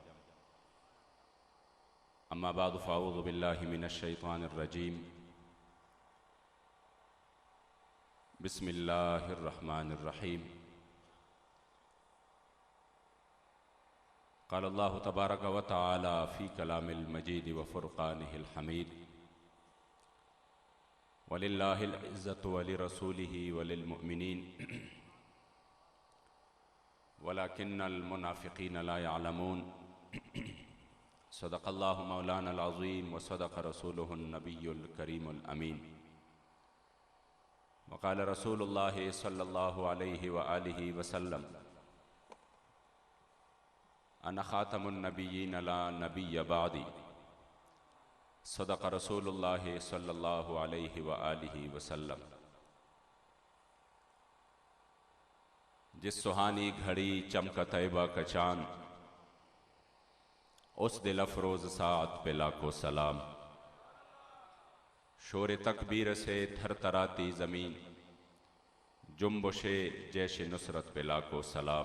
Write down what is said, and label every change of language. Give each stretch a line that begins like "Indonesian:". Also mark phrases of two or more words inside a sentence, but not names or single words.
Arabic: أما بعد فأعوذ بالله من الشيطان الرجيم. بسم الله الرحمن الرحيم. قال الله تبارك وتعالى في كلامه المجيد وفرقانه الحميد ولله العزة ولرسوله وللمؤمنين ولكن المنافقين لا يعلمون. صدق الله مولانا العظيم وصدق رسوله النبي الكريم الأمين. وقال رسول الله صلى الله عليه وآله وسلم أنا خاتم النبيين لا نبي بعدي. صدق رسول الله صلى الله عليه وآله وسلم.
Urdu: جس سہانی گھڑی چمکا طیبہ کا چاند، اس دل افروز ساعت پہ لاکھوں سلام. شور تکبیر سے تھرتھراتی زمیں، جنبش جیش نصرت پہ لاکھوں سلام.